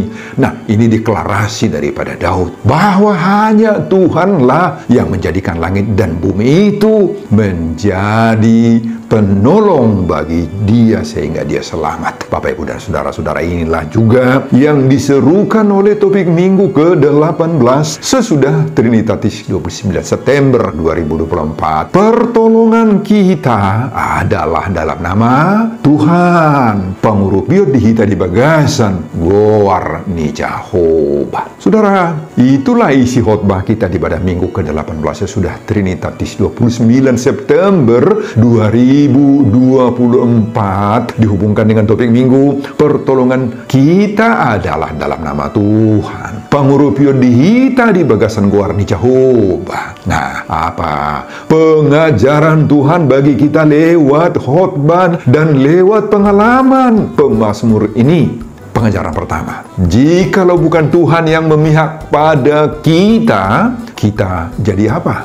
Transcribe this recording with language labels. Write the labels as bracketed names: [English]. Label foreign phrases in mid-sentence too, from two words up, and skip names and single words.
[Indonesian] Nah, ini deklarasi daripada Daud bahwa hanya Tuhanlah yang menjadikan langit dan bumi itu menjadi penolong bagi dia sehingga dia selamat. Bapak, Ibu, dan saudara-saudara, inilah juga yang diserukan oleh topik minggu ke-18 sesudah Trinitatis 29 September 2024. Pertolongan kita adalah dalam nama Tuhan. [Batak Toba] Pangurupiot dihita di bagasan Goar ni Jehovah. [Indonesian] Saudara, itulah isi khotbah kita di pada minggu ke-18 sesudah Trinitatis 29 September 2024, dihubungkan dengan topik minggu, pertolongan kita adalah dalam nama Tuhan. [Batak Toba] Pangurupio dihita di bagasan Goar ni Jehovah. [Indonesian] Nah, apa pengajaran Tuhan bagi kita lewat khotbah dan lewat pengalaman pemazmur ini? Pengajaran pertama, jikalau bukan Tuhan yang memihak pada kita, kita jadi apa?